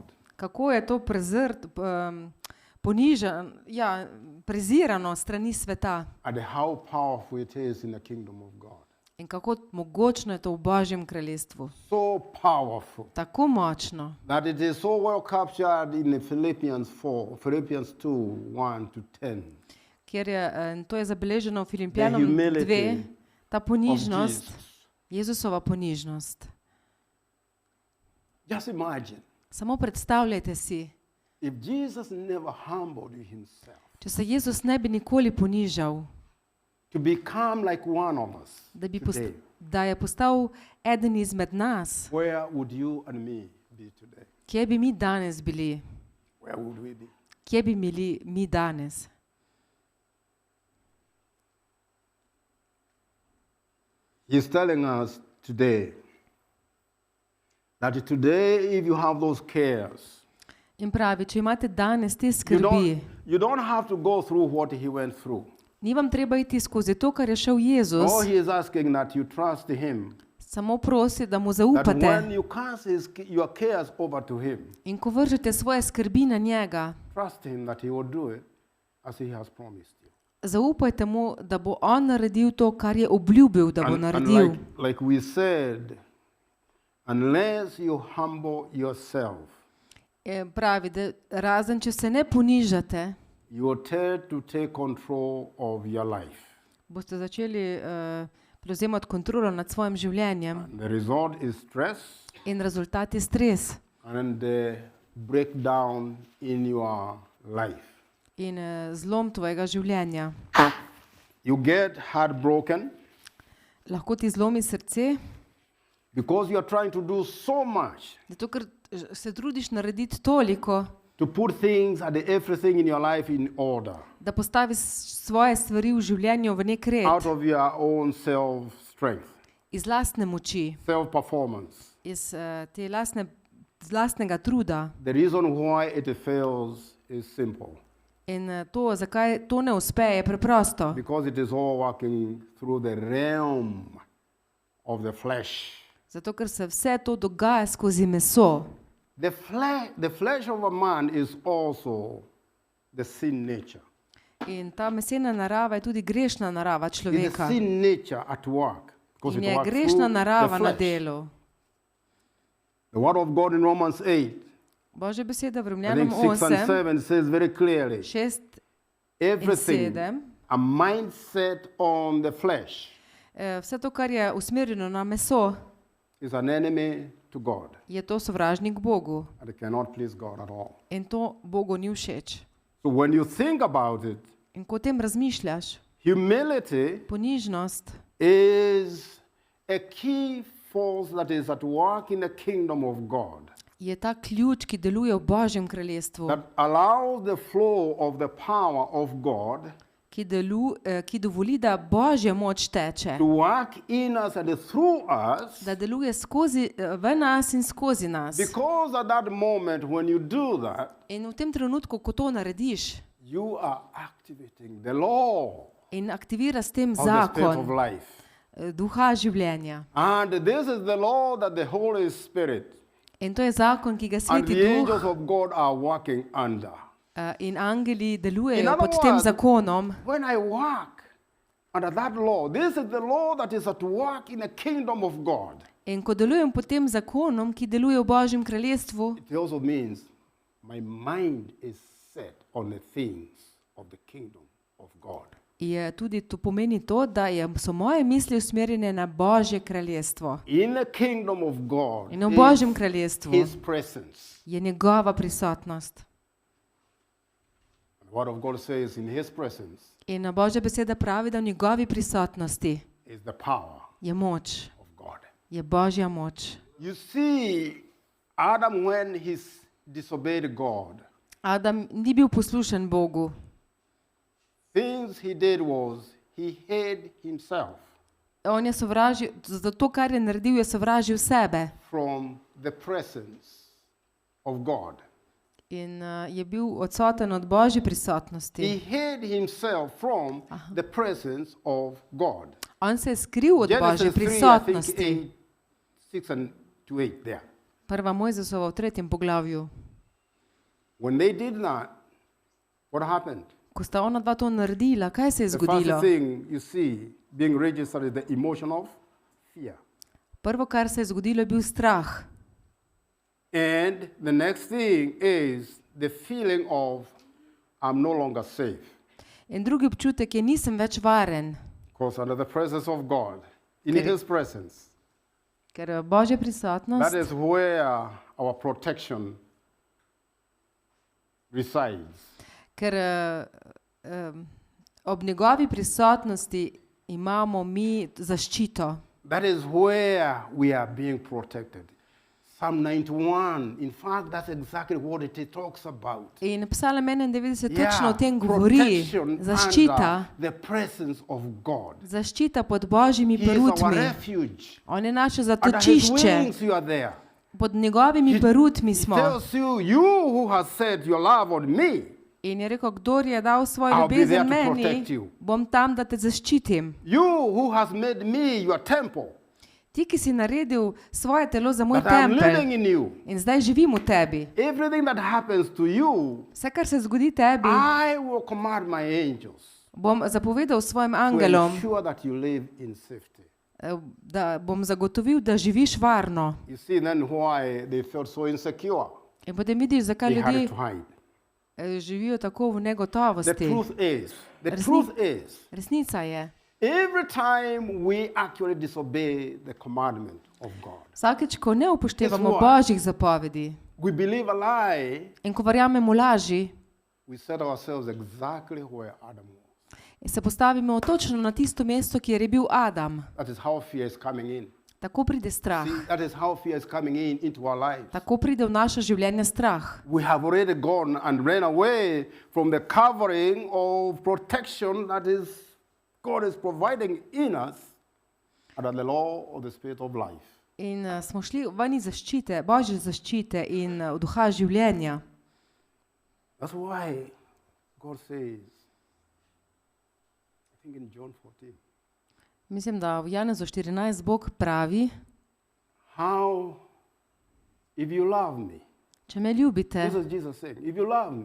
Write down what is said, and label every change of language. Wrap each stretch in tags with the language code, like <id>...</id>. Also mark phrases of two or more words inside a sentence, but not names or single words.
<sl>Kako je to prezirano strani sveta</sl> <en>And how powerful it is in the kingdom of God.</en> <sl>in kako mogočno je to v Božjem kraljestvu.</sl> <en>So powerful</en> <sl>Tako močno,</sl> <en>that it is so well captured in Philippians 2, 1 to 10.</en> <sl>ker je, to je zabeleženo v Filipjanom</sl> <en>The humility</en> <sl>2, ta ponižnost,</sl> <en>of Jesus.</en> <sl>Jezusova ponižnost.</sl> <en>Just imagine</en> <sl>Samo predstavljajte si,</sl> <en>if Jesus never humbled himself</en> <sl>če se Jezus ne bi nikoli ponižal,</sl> <en>to become like one of us today,</en> <sl>da je postal eden izmed nas,</sl> <en>where would you and me be today?</en> <sl>kje bi mi danes bili?</sl> <en>Where would we be?</en> <sl>Kje bi bili mi danes?</sl> <en>He's telling us today That today, if you have those cares,</en> <sl>In pravi, če imate danes te</sl> <en>you</en> <sl>skrbi,</sl> <en>don't have to go through what he went through.</en> <sl>ni vam treba iti skozi to, kar je šel Jezus,</sl> <en>All he is asking that you trust him.</en> <sl>samo prosi, da mu</sl> <en>That when</en> <sl>zaupate.</sl> <en>you cast your cares over to him,</en> <sl>In ko vržete svoje skrbi na njega,</sl> <en>trust him that he will do it as he has promised you.</en> <sl>zaupajte mu, da bo on naredil to, kar je obljubil, da bo</sl> <en>And</en> <sl>naredil.</sl> <en>like we said, unless you humble yourself,</en> <sl>Pravi, da razen če se ne ponižate,</sl> <en>you will tend to take control of your life.</en> <sl>boste začeli prevzemati kontrolo nad svojim življenjem</sl> <en>The result is stress</en> <sl>in rezultat je stres</sl> <en>and the breakdown in your life.</en> <sl>in zlom tvojega življenja.</sl> <en>You get heartbroken</en> <sl>Lahko ti zlomi srce,</sl> <en>because you are trying to do so much</en> <sl>zato ker se trudiš narediti toliko,</sl> <en>to put things and everything in your life in order</en> <sl>da postaviš svoje stvari v življenju v nek red,</sl> <en>out of your own self-strength,</en> <sl>iz lastne moči,</sl> <en>self-performance.</en> <sl>iz z lastnega truda.</sl> <en>The reason why it fails is simple.</en> <sl>In to, zakaj to ne uspe, je preprosto.</sl> <en>Because it is all working through the realm of the flesh.</en> <sl>Zato, ker se vse to dogaja skozi meso.</sl> <en>The flesh of a man is also the sin nature.</en> <sl>In ta mesena narava je tudi grešna narava</sl> <en>It's the</en> <sl>človeka.</sl> <en>sin nature at work. Because</en> <sl>In</sl> <en>it</en> <sl>je</sl> <en>works</en> <sl>grešna</sl> <en>through</en> <sl>narava</sl> <en>the</en> <sl>na</sl> <en>flesh.</en> <sl>delu.</sl> <en>The word of God in Romans 8,</en> <sl>Božja beseda v</sl> <en>I</en> <sl>Rimljanom</sl> <en>think 6 and 8, 7 says very clearly,</en> <sl>6 in</sl> <en>everything, 7, a mindset on the flesh</en> <sl>vse to, kar je usmerjeno na meso,</sl> <en>is an enemy to God.</en> <sl>je to sovražnik Bogu.</sl> <en>And it cannot please God at all.</en> <sl>In to Bogu ni všeč.</sl> <en>So when you think about it,</en> <sl>In ko o tem razmišljaš,</sl> <en>humility</en> <sl>ponižnost</sl> <en>is a key force that is at work in the kingdom of God,</en> <sl>je ta ključ, ki deluje v Božjem kraljestvu,</sl> <en>that allows the flow of the power of God</en> <sl>ki dovoli, da Božja moč teče,</sl> <en>to work in us and through us,</en> <sl>da deluje v nas in skozi nas.</sl> <en>because at that moment when you do that,</en> <sl>In v tem trenutku, ko to narediš</sl> <en>you are activating the law</en> <sl>in aktivira s tem</sl> <en>of the spirit of</en> <sl>zakon</sl> <en>life.</en> <sl>duha življenja.</sl> <en>And this is the law that the Holy Spirit</en> <sl>In to je zakon, ki ga</sl> <en>and</en> <sl>Sveti</sl> <en>the angels</en> <sl>Duh</sl> <en>of God are working under.</en> <sl>in angeli</sl> <en>In</en> <sl>delujejo</sl> <en>other</en> <sl>pod tem</sl> <en>words,</en> <sl>zakonom.</sl> <en>when I work under that law, this is the law that is at work in the kingdom of God.</en> <sl>In ko delujem pod tem zakonom, ki deluje v Božjem kraljestvu,</sl> <en>It also means my mind is set on the things of the kingdom of God.</en> <sl>je tudi to pomeni to, da so moje misli usmerjene na Božje kraljestvo.</sl> <en>In the kingdom of God</en> <sl>In v Božjem kraljestvu</sl> <en>His presence.</en> <sl>je njegova prisotnost.</sl> <en>The word of God says in His presence</en> <sl>In Božja beseda pravi, da v njegovi prisotnosti</sl> <en>is the power</en> <sl>je moč,</sl> <en>of God.</en> <sl>je Božja moč.</sl> <en>You see, Adam, when he disobeyed God,</en> <sl>Adam ni bil poslušen Bogu.</sl> <en>things he did was he hid himself</en> <sl>On je sovražil, zato kar je naredil, je sovražil sebe.</sl> <en>from the presence of God.</en> <sl>In je bil odsoten od Božje</sl> <en>He</en> <sl>prisotnosti.</sl> <en>hid himself from the presence of God.</en> <sl>On se je skril od Božje</sl> <en>Genesis 3, I think</en> <sl>prisotnosti.</sl> <en>6 and to 8 there.</en> <sl>Prva Mojzesova v 3. poglavju.</sl> <en>When they did that, what happened?</en> <sl>Ko sta ona dva to naredila, kaj se je</sl> <en>The</en> <sl>zgodilo?</sl> <en>first thing you see being registered is the emotion of fear.</en> <sl>Prvo, kar se je zgodilo, je bil strah.</sl> <en>And the next thing is the feeling of I'm no longer safe.</en> <sl>In drugi občutek je, nisem več varen,</sl> <en>Because under the presence of God, in Okay. His presence,</en> <sl>ker Božja</sl> <en>that</en> <sl>prisotnost</sl> <en>is where our protection resides.</en> <sl>ker ob njegovi prisotnosti imamo mi zaščito.</sl> <en>That is where we are being protected. Psalm 91, in fact, that's exactly what it talks about.</en> <sl>In Psalm 91 točno o tem govori.</sl> <en>protection</en> <sl>Zaščita,</sl> <en>under the presence of God.</en> <sl>zaščita pod Božjimi</sl> <en>He is our</en> <sl>perutmi.</sl> <en>refuge.</en> <sl>On je naše</sl> <en>Under His</en> <sl>zatočišče.</sl> <en>wings you are there.</en> <sl>Pod njegovimi perutmi</sl> <en>He</en> <sl>smo.</sl> <en>tells you, you who has set your love on me,</en> <sl>In je rekel, kdor je dal svojo</sl> <en>I'll be there</en> <sl>ljubezen</sl> <en>to</en> <sl>meni,</sl> <en>protect you.</en> <sl>bom tam, da te zaščitim.</sl> <en>you who has made me your temple,</en> <sl>Ti, ki si naredil svoje telo za moj</sl> <en>that I'm living</en> <sl>tempelj</sl> <en>in you.</en> <sl>in zdaj živim v tebi.</sl> <en>Everything that happens to you,</en> <sl>Vse, kar se zgodi tebi,</sl> <en>I will command my angels</en> <sl>bom zapovedal svojim</sl> <en>to</en> <sl>angelom,</sl> <en>ensure that you live in safety.</en> <sl>da bom zagotovil, da živiš varno.</sl> <en>You see then why they felt so insecure.</en> <sl>In potem vidiš, zakaj</sl> <en>They had</en> <sl>ljudje</sl> <en>to hide.</en> <sl>živijo tako v</sl> <en>The</en> <sl>negotovosti.</sl> <en>truth is,</en> <sl>Resnica je,</sl> <en>every time we actually disobey the commandment of God,</en> <sl>vsakeč, ko ne upoštevamo</sl> <en>Guess what?</en> <sl>božjih zapovedi</sl> <en>we believe a lie,</en> <sl>in ko verjamemo laži,</sl> <en>we set ourselves exactly where Adam was.</en> <sl>se postavimo točno na tisto mesto, kjer je bil Adam.</sl> <en>That is how fear is coming in.</en> <sl>Tako pride strah.</sl> <en>See, that is how fear is coming into our lives.</en> <sl>Tako pride v naše življenje strah.</sl> <en>We have already gone and ran away from the covering of protection that is God is providing in us under the law of the Spirit of life.</en> <sl>In smo šli ven iz zaščite, božje zaščite in duha življenja.</sl> <en>That's why God says, I think in John 14,</en> <sl>Mislim, da v Janezu 14 Bog pravi,</sl> <en>how if you love me,</en> <sl>če me ljubite,</sl> <en>this is Jesus saying, if you love me,</en>